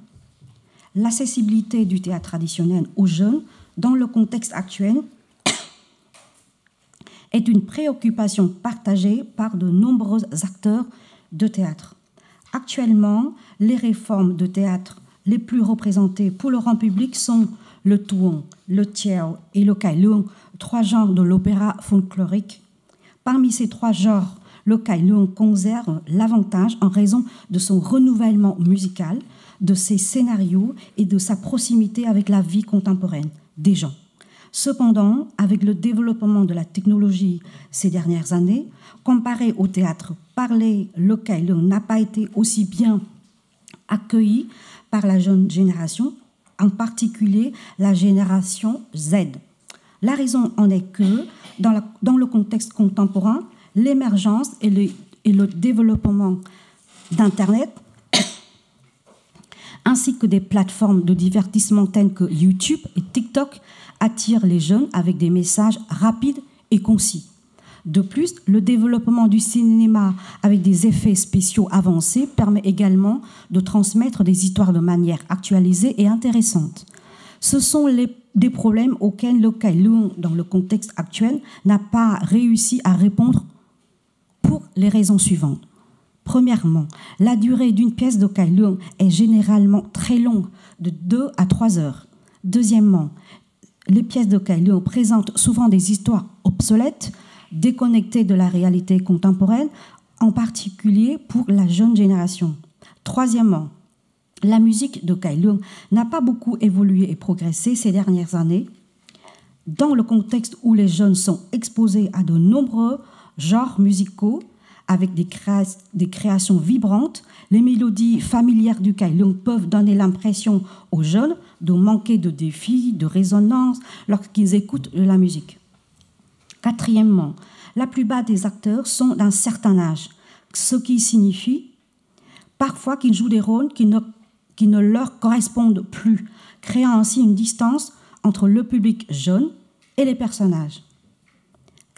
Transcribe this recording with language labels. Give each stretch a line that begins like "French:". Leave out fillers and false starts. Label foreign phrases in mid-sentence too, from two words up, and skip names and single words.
French: L'accessibilité du théâtre traditionnel aux jeunes dans le contexte actuel est une préoccupation partagée par de nombreux acteurs de théâtre. Actuellement, les réformes de théâtre les plus représentées pour le grand public sont le tuong, le tiao et le cải lương, 3 genres de l'opéra folklorique. Parmi ces 3 genres, le cải lương conserve l'avantage en raison de son renouvellement musical, de ses scénarios et de sa proximité avec la vie contemporaine des gens. Cependant, avec le développement de la technologie ces dernières années, comparé au théâtre parlé, le cải lương n'a pas été aussi bien accueilli par la jeune génération, en particulier la génération Z. La raison en est que, dans le contexte contemporain, l'émergence et le développement d'Internet, ainsi que des plateformes de divertissement telles que YouTube et TikTok, attirent les jeunes avec des messages rapides et concis. De plus, le développement du cinéma avec des effets spéciaux avancés permet également de transmettre des histoires de manière actualisée et intéressante. Ce sont des problèmes auxquels le cải lương, dans le contexte actuel, n'a pas réussi à répondre pour les raisons suivantes. Premièrement, la durée d'une pièce de cải lương est généralement très longue, de 2 à 3 heures. Deuxièmement, les pièces de cải lương présentent souvent des histoires obsolètes, déconnectées de la réalité contemporaine, en particulier pour la jeune génération. Troisièmement, la musique de cải lương n'a pas beaucoup évolué et progressé ces dernières années, dans le contexte où les jeunes sont exposés à de nombreux genres musicaux, avec des créations vibrantes, les mélodies familières du cải lương peuvent donner l'impression aux jeunes de manquer de défis, de résonance lorsqu'ils écoutent la musique. Quatrièmement, la plupart des acteurs sont d'un certain âge, ce qui signifie parfois qu'ils jouent des rôles qui ne leur correspondent plus, créant ainsi une distance entre le public jeune et les personnages.